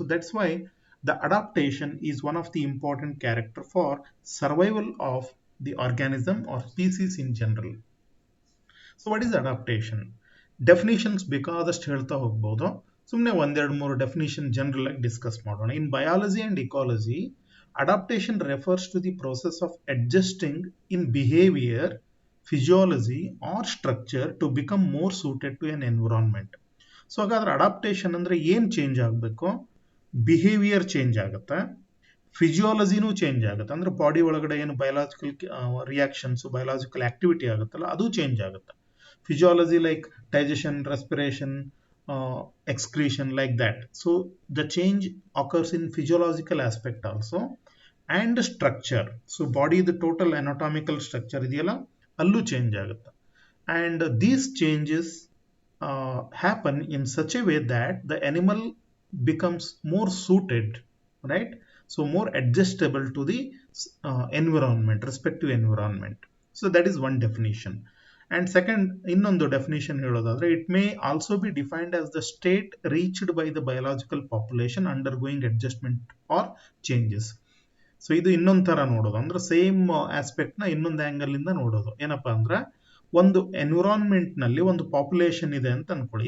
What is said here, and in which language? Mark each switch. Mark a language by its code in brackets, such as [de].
[en] So that's why the adaptation is one of the important character for survival of the organism or species in general. So what is adaptation? [kn] Definitions ಬೇಕಾದಷ್ಟು ಹೇಳ್ತಾ ಹೋಗ್ಬೋದು, ಸುಮ್ಮನೆ ಒಂದೆರಡು ಮೂರು definition general ಆಗಿ discuss ಮಾಡೋಣ. [en] In biology and ecology, adaptation refers to the process of adjusting in behavior, physiology or structure to become more suited to an environment. [kn] So ಹಾಗಾದ್ರೆ adaptation ಅಂದ್ರೆ ಏನ್ ಚೇಂಜ್ ಆಗಬೇಕು? ಬಿಹೇವಿಯರ್ ಚೇಂಜ್ ಆಗುತ್ತೆ, ಫಿಸಿಯಾಲಜಿನೂ ಚೇಂಜ್ ಆಗುತ್ತೆ, ಅಂದ್ರೆ body ಒಳಗಡೆ ಏನು ಬಯಲಾಜಿಕಲ್ ರಿಯಾಕ್ಷನ್ಸ್, ಬಯಲಾಜಿಕಲ್ ಆಕ್ಟಿವಿಟಿ ಆಗುತ್ತಲ್ಲ ಅದು ಚೇಂಜ್ ಆಗುತ್ತೆ. [en] Physiology like digestion, respiration, excretion, like that. So the change occurs in physiological aspect also, and structure. So body the total anatomical structure [kn] ಇದೆಯಲ್ಲ ಅಲ್ಲೂ ಚೇಂಜ್ ಆಗುತ್ತೆ. [en] And these changes happen in such a way that the animal becomes more suited, right? So more adjustable to the environment, respective environment. So that is one definition. And second, [kn] ಇನ್ನೊಂದು definition ಹೇಳೋದಾದ್ರೆ, [en] It may also be defined as the state reached by the biological population undergoing adjustment or changes. [kn] So ಇದು ಇನ್ನೊಂದು ತರ ನೋಡೋದು, ಅಂದ್ರೆ same aspect ನ ಇನ್ನೊಂದು angle ಇಂದ ನೋಡೋದು. ಏನಪ್ಪಾ ಅಂದ್ರೆ, ಒಂದು ಎನ್ವಿರಾನ್ಮೆಂಟ್ ನಲ್ಲಿ ಒಂದು ಪಾಪ್ಯುಲೇಷನ್ ಇದೆ ಅಂತ ಅನ್ಕೊಳ್ಳಿ.